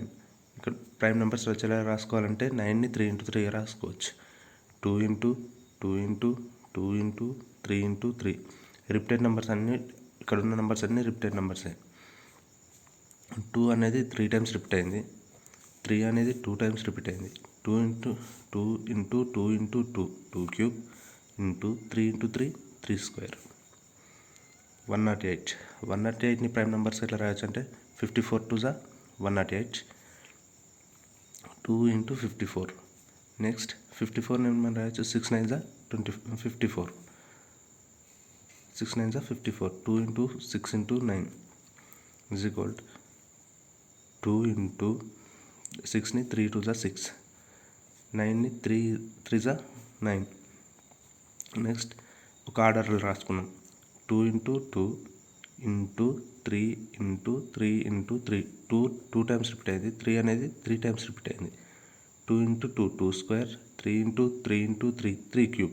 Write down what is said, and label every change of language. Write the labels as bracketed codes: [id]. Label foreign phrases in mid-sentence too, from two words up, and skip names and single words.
[te] ఇక్కడ [en] prime numbers [te] వచ్చేలా రాసుకోవాలంటే 9ని 3 into 3 రాసుకోవచ్చు. [en] 2 into 3 into 3. repeated numbers [te] అన్నీ ఇక్కడ ఉన్న నెంబర్స్ అన్నీ [en] repeated numbers. [te] 2 అనేది 3 [en] times repeat [te] అయింది. 3 అనేది 2 [en] times repeat [te] అయింది. [en] 2 into 2 into 2 into 2 క్యూబ్ into 3 into 3 స్క్వేర్. [te] 108. 108ని [en] prime numbers [te] ఎట్లా రాయొచ్చు అంటే 54 2 జా 108. 2 into 54. నెక్స్ట్ 54ని మనం రాయొచ్చు 6 9 జా 54. [en] 6 9s are 54. 2 into 6 into 9 is equal to 2 into 6 ni 3 2s are 6. 9 ni 3 3s are 9. [te] నెక్స్ట్ ఒక ఆర్డర్లో రాసుకున్నాం. [en] 2 into 2 into 3 into 3 into 3. [te] 2 [en] times repeat [te] అయింది. 3 అనేది 3 [en] times repeat [te] అయింది. [en] 2 into 2 2 స్క్వేర్. 3 into 3 into 3 3 క్యూబ్.